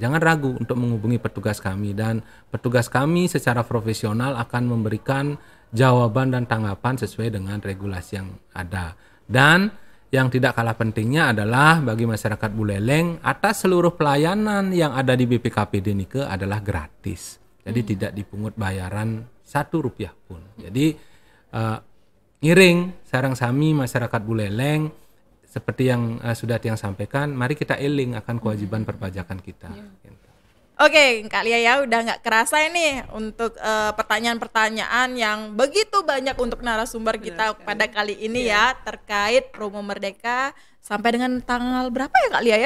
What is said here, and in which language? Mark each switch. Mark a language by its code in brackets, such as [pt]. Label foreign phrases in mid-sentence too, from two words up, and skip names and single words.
[id] Jangan ragu untuk menghubungi petugas kami, dan petugas kami secara profesional akan memberikan jawaban dan tanggapan sesuai dengan regulasi yang ada. Dan yang tidak kalah pentingnya adalah bagi masyarakat Buleleng, atas seluruh pelayanan yang ada di BPKPD Nike adalah gratis. Jadi tidak dipungut bayaran Rp1 pun. Jadi [ban] ngiring sarang sami [id] masyarakat Buleleng, seperti yang sudah Tiang sampaikan, mari kita eling akan kewajiban perpajakan kita. Oke, Kak Lia ya, udah nggak kerasa ini untuk pertanyaan-pertanyaan yang begitu banyak untuk narasumber kita pada kali ini ya, terkait promo Merdeka sampai dengan tanggal berapa ya Kak Lia ya?